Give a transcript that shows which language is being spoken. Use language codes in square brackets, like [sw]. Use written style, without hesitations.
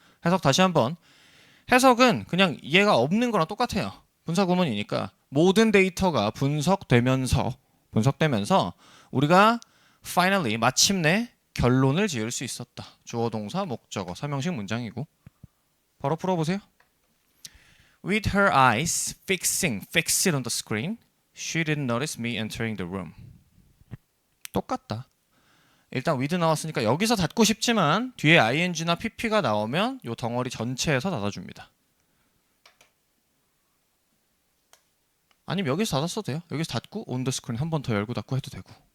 [ko] 해석 다시 한번. 해석은 그냥 얘가 없는 거랑 똑같아요. 분사구문이니까 모든 데이터가 분석되면서 우리가 finally 마침내 결론을 지을 수 있었다. 주어 동사 목적어 삼형식 문장이고 바로 풀어보세요. [en] With her eyes fixed on the screen, she didn't notice me entering the room. [ko] 똑같다. 일단 with 나왔으니까 여기서 닫고 싶지만 뒤에 ing나 pp가 나오면 이 덩어리 전체에서 닫아줍니다. 아니면 여기서 닫았어도 돼요. 여기서 닫고 [en] on the screen [ko] 한 번 더 열고 닫고 해도 되고.